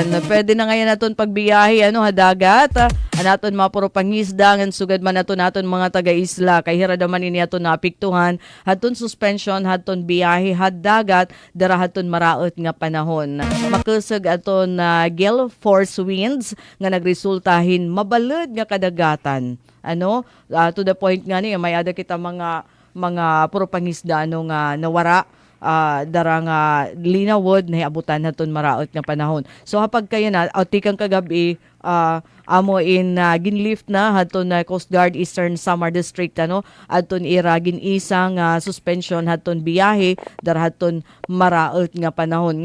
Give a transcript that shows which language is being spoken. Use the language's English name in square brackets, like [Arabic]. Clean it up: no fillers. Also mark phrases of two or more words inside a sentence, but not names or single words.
[Waray] Pwede na ngayon naton pagbiyahe dagat. Anaton mapuro pangisda ngan sugad man naton mga taga-isla kay hira naman ini aton napiktuhan hadton suspension hadton biyahe had dagat dara hadton maraot nga panahon. Makusag aton [English] gale force winds [Waray] nga nagresultahin mabalud nga kadagatan. [English] To the point [Waray] nga ni may ada kita mga puro pangisda nga nawara. Darang linawod na abutan naton maraot nga panahon. So hapag kayo na tikang kagabi amo in ginlift na hadton Coast Guard Eastern Samar District adton ira ginisang suspension hadton biyahe dar hadton maraot nga panahon.